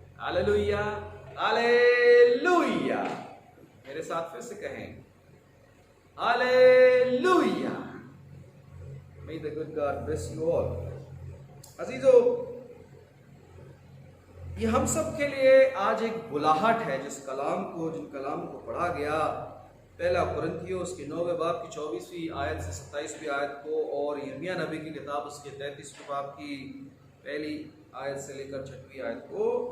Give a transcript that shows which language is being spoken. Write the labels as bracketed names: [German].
[Hindi] Hallelujah, hallelujah. मेरे साथ फिर से कहें, hallelujah. [English] May the good God bless you all। [Hindi] अजीजों, ये हम सब के लिए आज एक बुलाहट है, जिन कलाम को पढ़ा गया, पहला कुरिन्थियों उसके 9वें बाब की 24वीं आयत से 27वीं आयत को, और यिर्मयाह नबी की किताब उसके 33वें बाब की पहली आयत से लेकर 6वीं आयत को।